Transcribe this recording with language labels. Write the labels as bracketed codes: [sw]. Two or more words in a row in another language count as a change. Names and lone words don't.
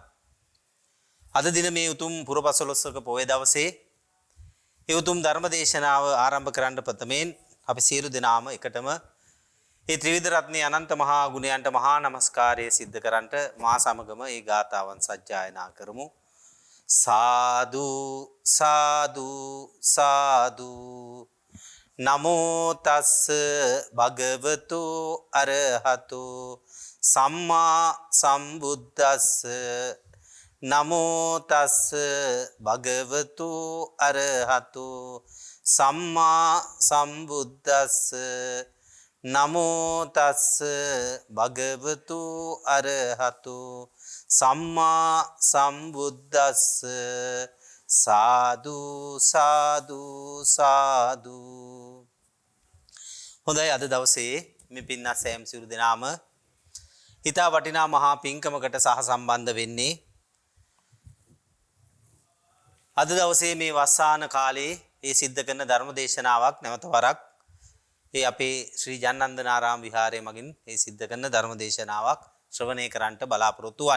[si] අද දින මේ උතුම් පුරපසළොස්වක පොය දවසේ ඒ උතුම් ධර්ම දේශනාව ආරම්භ කරන්න ප්‍රථමයෙන් අපි සියලු දෙනාම එකටම ඒ ත්‍රිවිධ රත්නයේ අනන්ත මහා ගුණයන්ට මහා නමස්කාරය සිද්ධ කරන්නට මා සමගම ඒ ගාථාවන් සජ්ජායනා කරමු. [pi] සාදු සාදු සාදු නමෝ තස්ස භගවතු අරහතු සම්මා සම්බුද්දස්ස නමෝ තස්ස භගවතු අරහතු සම්මා සම්බුද්දස්ස නමෝ තස්ස භගවතු අරහතු සම්මා සම්බුද්දස්ස සාදු සාදු සාදු. [si] හොඳයි, අද දවසේ මේ පින්වත් සෑම සියලු දෙනාම හිතා වටිනා මහා පින්කමකට සහ සම්බන්ධ වෙන්නේ. අද දවසේ මේ වස්සාන කාලේ ඒ සිද්ධ කරන ධර්ම දේශනාවක් නැවත වරක් ඒ අපේ ශ්‍රී ජන්නන්දනාරාම විහාරයේ මගින් ඒ සිද්ධ කරන ධර්ම දේශනාවක් ශ්‍රවණය කරන්නට බලාපොරොත්තු වන්.